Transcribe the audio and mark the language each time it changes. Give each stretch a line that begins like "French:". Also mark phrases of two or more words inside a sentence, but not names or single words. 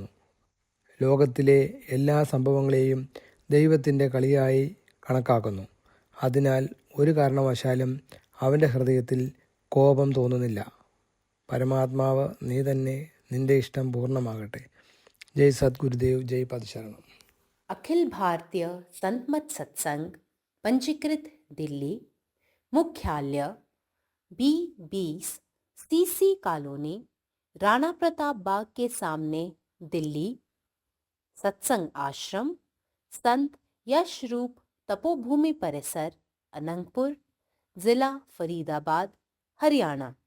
Malayalam: ലോകത്തിലെ എല്ലാ സംഭവങ്ങളെയും ദൈവത്തിൻ്റെ കളിയായി കണക്കാക്കുന്നു. അതിനാൽ ഒരു കാരണവശാലും അവൻ്റെ ഹൃദയത്തിൽ കോപം തോന്നുന്നില്ല. പരമാത്മാവ് നീ തന്നെ, നിന്റെ ഇഷ്ടം പൂർണ്ണമാകട്ടെ. ജയ് സദ്ഗുരുദേവ്, ജയ് പദശരണം.
Hindi: अखिल भारतीय संत मत सत्संग पंजीकृत दिल्ली, मुख्यालय B20 CC कॉलोनी, राणा प्रताप बाग के सामने, दिल्ली। सत्संग आश्रम संत यश रूप तपोभूमि परिसर, अनंगपुर, जिला फरीदाबाद, हरियाणा।